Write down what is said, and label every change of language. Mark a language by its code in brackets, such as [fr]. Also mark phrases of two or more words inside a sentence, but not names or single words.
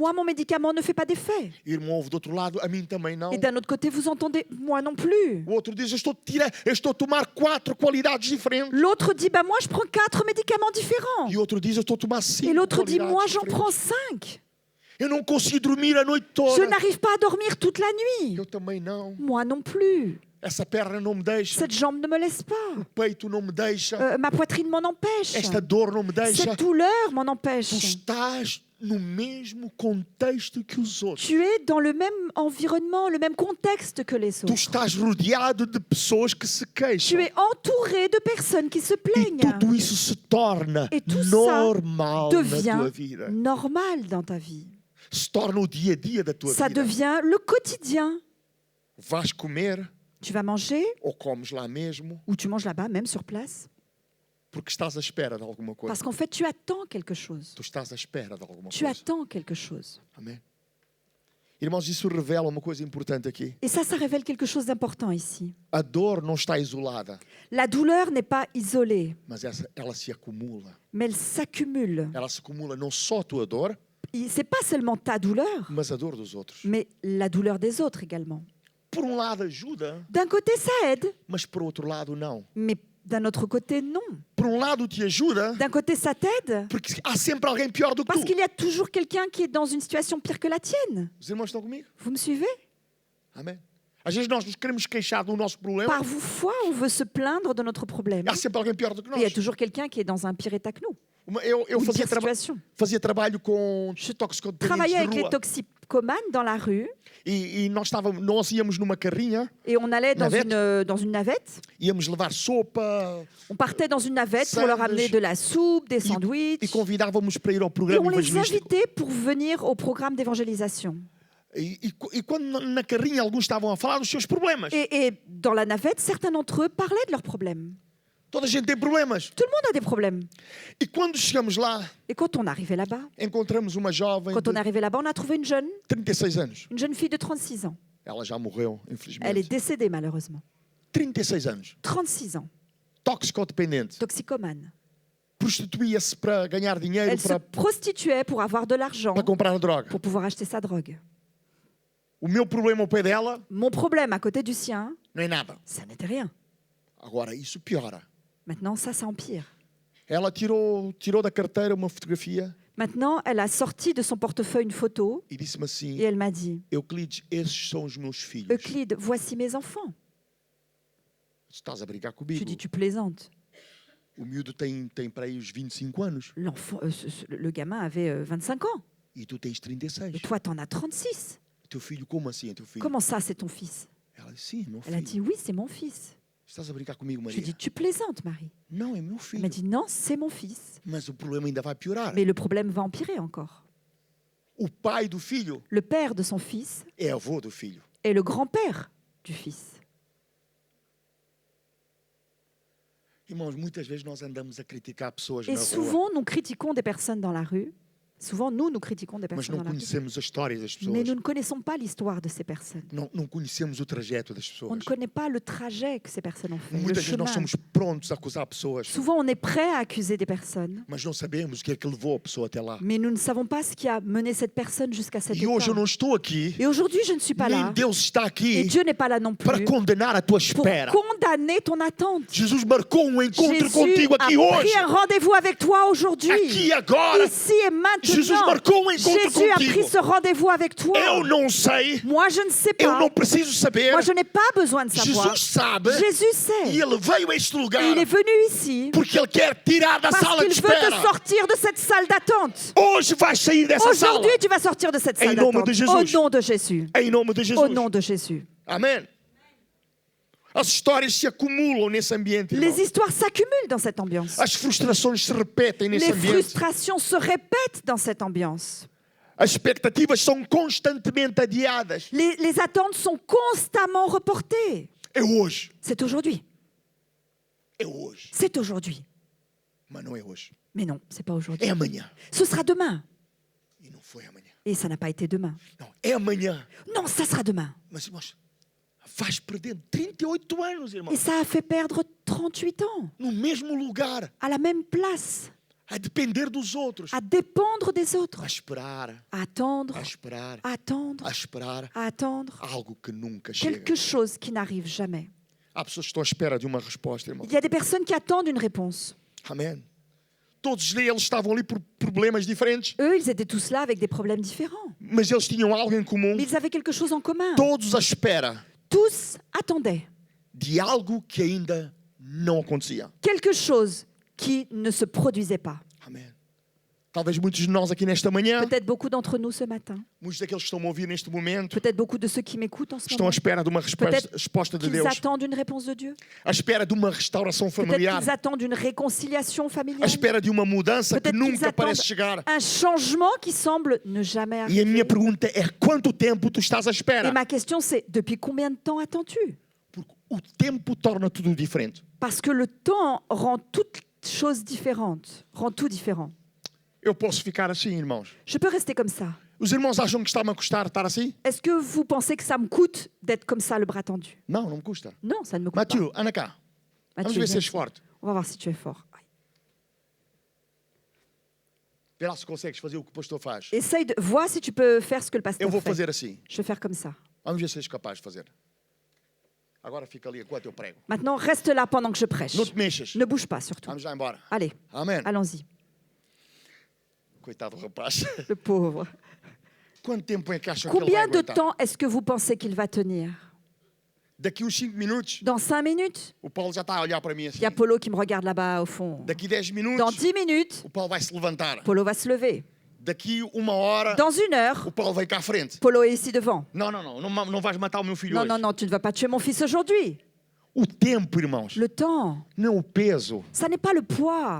[fr] Moi, mon médicament ne fait pas d'effet. [pt] E o irmão ouve do outro lado, a mim também não. [fr] Et d'un autre côté, vous entendez, moi non plus. [pt] O outro diz, eu estou a tomar 4 qualidades diferentes. [fr] L'autre dit, bah moi, je prends 4 médicaments différents. [pt] E o outro diz, eu estou a tomar 5 [fr] Et l'autre dit, [pt] qualidades [fr] moi, j'en [pt] diferentes. [fr] prends 5. [pt] Eu não consigo dormir a noite [fr] Je [pt] toda. [fr] n'arrive pas à dormir toute la nuit. [pt] Eu também não. [fr] Moi non plus. [pt] Essa perna não me deixa. [fr] Cette jambe ne me laisse pas. [pt] O peito não me deixa. [fr] Ma poitrine m'en empêche. [pt] Esta dor não me deixa. [fr] Cette douleur m'en empêche. [pt] Tu estás no mesmo contexto que os outros. [fr] Tu es dans le même environnement, le même contexte que les [pt] Tu [fr] autres. [pt] estás rodeado de pessoas que se [fr] Tu [pt] queixam. [fr] es entouré de personnes qui se [pt] E [fr] plaignent. [pt] tudo isso se torna [fr] Et tout ça [pt] normal na tua [fr] Devient [pt] vida. [fr] normal dans ta vie. [pt] Se torna o dia a dia da tua [fr] Ça [pt] vida. [fr] devient le quotidien. [pt] Vais comer [fr] Tu vas manger [pt] ou comes lá mesmo [fr] ou tu manges là-bas, même sur place. [pt] porque estás à espera de alguma coisa. [fr] Parce qu'en fait, tu attends quelque chose. [pt] Tu estás à espera de alguma [fr] Tu [pt] coisa. [fr] attends quelque chose. [pt] Amém? Irmãos, isso revela uma coisa importante aqui. [fr] Et ça révèle quelque chose d'important ici. [pt] A dor não está isolada, [fr] La douleur n'est pas isolée, [pt] mas ela se acumula. [fr] mais elle s'accumule. [pt] Ela se acumula não só a tua dor, [fr] C'est pas seulement ta douleur, [pt] mas a dor dos outros. [fr] mais la douleur des autres également. [pt] Por um lado ajuda, [fr] D'un côté, ça aide, [pt] mas por outro lado não. [fr] mais d'un autre côté, non. [pt] Por um lado te ajuda, [fr] D'un côté, ça t'aide, [pt] porque há sempre alguém pior do que [fr] parce [pt] tu. [fr] qu'il y a toujours quelqu'un qui est dans une situation pire que la tienne. [pt] Os irmãos estão comigo? [fr] Vous me suivez? [pt] Amém? Às vezes nós nos queremos queixar do nosso problema, [fr] Par vos foi, on veut se plaindre de notre problème. [pt] há sempre alguém pior do que [fr] Et il y a [pt] nós. [fr] toujours quelqu'un qui est dans un pire état que nous, [pt] Eu [fr] une [pt] fazia, [fr] pire situation. [pt] fazia trabalho com [fr] Je [pt] toxicodependentes [fr] Travailler [pt] de [fr] avec les [pt] rua. [fr] toxicomanes dans la rue, [pt] E nós íamos numa carrinha, [fr] et on allait Navette. dans une navette. [pt] íamos levar sopa [fr] On partait dans une navette pour leur amener de la soupe, des [pt] e [fr] sandwichs. [pt] convidávamos para ir ao [fr] Et [pt] programa [fr] on les [pt] evangelístico. [fr] invitait pour venir au programme d'évangélisation. [pt] E quando na carrinha alguns estavam a falar dos seus problemas. [fr] Et dans la navette, certains d'entre eux parlaient de leurs problèmes. [pt] Toda a gente tem problemas. [fr] Tout le monde a des problèmes. [pt] E quando chegamos lá, [fr] Et quand on arrivait là-bas, [pt] encontramos uma jovem [fr] quand on est [pt] de [fr] arrivé là-bas, on a trouvé une [pt] 36 anos. [fr] jeune fille de 36 ans. [pt] Ela já morreu, [fr] Elle est [pt] infelizmente. [fr] décédée malheureusement. [pt] 36 anos. [fr] 36 ans, [pt] Toxicodependente. [fr] toxicomane. [pt] Prostituía-se para ganhar dinheiro [fr] Elle se [pt] para [fr] prostituait pour avoir de l'argent, [pt] comprar a droga. [fr] pour pouvoir acheter sa drogue. [pt] O meu problema ao pé dela [fr] Mon problème à côté du sien, [pt] não é nada. [fr] ça n'était rien. [pt] Agora, isso piora. [fr] Maintenant, ça empire. [pt] Ela tirou da carteira uma fotografia [fr] Maintenant, elle a sorti de son portefeuille une photo [pt] e disse-me assim: [fr] et elle m'a dit, [pt] Euclides, esses são os meus filhos. [fr] Euclide, voici mes enfants. [pt] Tu estás a brincar [fr] Je [pt] comigo? [fr] lui dis, tu plaisantes. [pt] O miúdo tem para aí os 25 anos [fr] L'enfant, le gamin avait 25 ans. [pt] e tu tens 36. [fr] Et toi, t'en as 36. [pt] Teu filho, como assim é teu filho? [fr] Comment ça, c'est ton fils? [pt] Ela disse: Sim, é meu [fr] Elle a [pt] filho. [fr] dit, oui, c'est mon fils. [pt] Estás a brincar comigo, [fr] Je lui ai [pt] Maria? [fr] dit, tu plaisantes, Marie. [pt] Não, é meu [fr] Elle [pt] filho. [fr] m'a dit, non, c'est mon fils. [pt] Mas o problema ainda vai piorar. [fr] Mais le problème va empirer encore. [pt] O pai do filho [fr] Le père de son fils [pt] é avô do filho. [fr] est le grand-père du fils. [pt] Irmãos, muitas vezes nós andamos a criticar pessoas [fr] Et [pt] na rua, [fr] souvent, nous critiquons des personnes dans la rue. Souvent, nous critiquons des [pt] mas [fr] personnes [pt] não [fr] dans la rue. [pt] conhecemos a história das [fr] Mais [pt] pessoas. [fr] nous ne connaissons pas l'histoire de ces personnes. [pt] Não conhecemos o trajeto das [fr] On [pt] pessoas. [fr] ne connaît pas le trajet que ces personnes ont fait, le [pt] Muitas vezes nós [fr] chemin. [pt] somos prontos a acusar pessoas, [fr] Souvent, on est prêt à accuser des personnes, [pt] mas não sabemos o que é que levou a pessoa até lá. [fr] mais nous ne savons pas ce qui a mené cette personne jusqu'à cet [pt] E hoje eu [fr] état. [pt] não estou aqui, [fr] Et aujourd'hui, je ne suis pas [pt] nem [fr] là. [pt] Deus está [fr] Et [pt] aqui [fr] Dieu n'est pas là non [pt] para [fr] plus [pt] condenar a tua [fr] pour [pt] espera. [fr] condamner ton attente. [pt] Jesus marcou um encontro [fr] Jésus [pt] contigo [fr] a [pt] aqui hoje, [fr] pris un rendez-vous avec toi aujourd'hui, [pt] aqui agora. [fr] ici et [pt] Jesus [fr] maintenant. [pt] marcou um encontro [fr] Jésus a pris [pt] contigo. [fr] ce rendez-vous avec toi. [pt] Eu não sei, [fr] Moi, je ne sais [pt] eu [fr] pas. [pt] não preciso saber. [fr] Moi, je n'ai pas besoin de savoir. [pt] Jesus sabe [fr] Jésus sait. [pt] e ele veio a este lugar [fr] Et il est venu ici [pt] porque ele quer tirar da [fr] parce [pt] sala de [fr] qu'il veut te [pt] espera. [fr] sortir de cette salle d'attente. [pt] Hoje vais sair dessa sala. [fr] Aujourd'hui, tu vas sortir de cette [pt] Em [fr] salle [pt] nome [fr] d'attente. [pt] de Jesus. [fr] Au nom de Jésus. [pt] Em nome de Jesus. [fr] Au nom de Jésus. [pt] Amém. As histórias se acumulam nesse ambiente. [fr] Les [pt] irmão. [fr] histoires s'accumulent dans cette ambiance. [pt] As frustrações se repetem nesse [fr] Les [pt] ambiente. [fr] frustrations se répètent dans cette ambiance. [pt] As expectativas são constantemente adiadas. [fr] Les attentes sont constamment reportées. [pt] É hoje. [fr] C'est aujourd'hui. [pt] É hoje. [fr] C'est aujourd'hui. [pt] Mas não é hoje. [fr] Mais non, c'est pas aujourd'hui. [pt] É amanhã. [fr] Ce sera demain. [pt] E não foi amanhã. [fr] Et ça n'a pas été demain. [pt] Não, é amanhã. [fr] Non, ça sera demain. [pt] Mas irmãos, faz perder 38 anos, [fr] Et [pt] irmão. [fr] ça a fait perdre 38 ans, [pt] No mesmo lugar, [fr] à la même place, [pt] a depender dos outros. [fr] à dépendre des autres, [pt] A esperar, [fr] à attendre, [pt] a esperar, [fr] à attendre, [pt] a esperar [fr] à attendre [pt] algo que nunca chega. [fr] quelque chose qui n'arrive jamais. [pt] Há pessoas que estão à espera de uma resposta, irmão. [fr] Il y a des personnes qui attendent une réponse. [pt] Amém. Todos eles estavam ali por problemas diferentes, [fr] Eux, ils étaient tous là avec des problèmes différents. [pt] mas eles tinham algo em comum. [fr] Mais ils avaient quelque chose en commun. [pt] Todos à espera [fr] Tous attendaient [pt] de algo que ainda não acontecia. [fr] quelque chose qui ne se produisait pas. [pt] Amém. Talvez muitos de nós aqui nesta manhã, [fr] Peut-être beaucoup d'entre nous ce matin, [pt] muitos daqueles que estão a ouvir neste momento, [fr] peut-être beaucoup de ceux qui m'écoutent en ce [pt] estão à [fr] moment, [pt] espera de uma [fr] Peut-être [pt] resposta de [fr] qu'ils [pt] Deus, [fr] attendent une réponse de Dieu. [pt] à espera de uma restauração [fr] Peut-être [pt] familiar, [fr] qu'ils attendent une réconciliation [pt] à [fr] familiale. [pt] espera de uma mudança que [fr] Peut-être qu'ils [pt] nunca parece [fr] attendent [pt] chegar. [fr] un changement qui semble ne jamais [pt] E a [fr] arriver. [pt] minha pergunta é: quanto tempo tu estás à espera? [fr] Et ma question c'est, depuis combien de temps attends-tu? [pt] Porque o tempo torna tudo diferente. [fr] Parce que le temps rend toutes choses différentes, rend tout différent. [pt] Eu posso ficar assim, irmãos. [fr] Je peux rester comme ça. [pt] Os irmãos acham que está-me a custar estar assim? [fr] Est-ce que vous pensez que ça me coûte d'être comme ça, le bras tendu? [pt] Não, não me custa. [fr] Non, ça ne me coûte [pt] Mathieu, anda cá. [fr] pas. [pt] Vamos [fr] Mathieu, [pt] ver se [fr] viens [pt] és [fr] ici. [pt] forte. [fr] On va voir si tu es fort. [pt] Vê lá se consegues fazer o que o pastor faz. [fr] Essaye de... Vois si tu peux faire ce que le [pt] Eu [fr] pasteur [pt] vou [fr] fait. [pt] fazer assim. [fr] Je vais faire comme ça. [pt] Vamos ver se és capaz de fazer. Agora fica ali enquanto eu prego. [fr] Maintenant, reste là pendant que je prêche. [pt] Não te mexas. [fr] Ne bouge pas surtout. [pt] Vamos lá embora. [fr] Allez, [pt] Amém. [fr] allons-y. [pt] Coitado do rapaz. [fr] Le pauvre. [pt] Quanto tempo é que acham que ele vai [fr] Combien de [pt] aguentar? [fr] temps est-ce que vous pensez qu'il va tenir? [pt] Daqui uns 5 minutos, [fr] Dans 5 minutes? [pt] o Paulo já está a olhar para mim assim. [fr] Il y a Polo qui me regarde là-bas au fond. [pt] Daqui 10 [fr] Dans [pt] minutos, [fr] 10 minutes, [pt] o Paulo vai se levantar. [fr] Polo va se lever. [pt] Daqui 1 hora, [fr] Dans 1 heure, [pt] o Paulo vai cá à frente. [fr] Polo est ici devant. [pt] Não vais matar o meu filho [fr] Non, [pt] hoje. [fr] non, non, tu ne vas pas tuer mon fils aujourd'hui. [pt] O tempo, irmãos, [fr] Le temps, [pt] não o peso, [fr] ça n'est pas le poids.